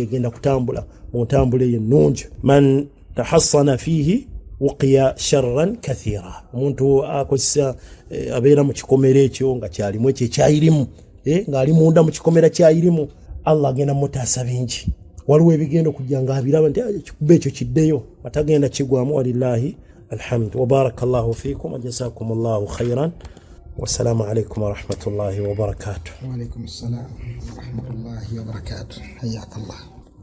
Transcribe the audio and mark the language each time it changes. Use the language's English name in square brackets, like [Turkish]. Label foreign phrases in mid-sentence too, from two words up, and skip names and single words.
[Ganda] egenda kutambula mu ntambula ennungi [Arabic] من تحصن فيه وقي شرا كثيرا [Ganda] omuntu akozesa abeera mu kikomera ekyo nga kyalimu ekyo ekyayirimu ng'ali munda mu kikomera kyayirimu Allah agenda mutaasa bingi waliwo ebigenda okujja ng'abiraba nti ekikuba ekyo kiddeyo atagenda kigwamu [Arabic] ولله الحمد وبارك الله فيكم وجزاكم الله خيرا والسلام عليكم ورحمة الله وبركاته. وعليكم السلام ورحمة الله وبركاته. Hayyakallah.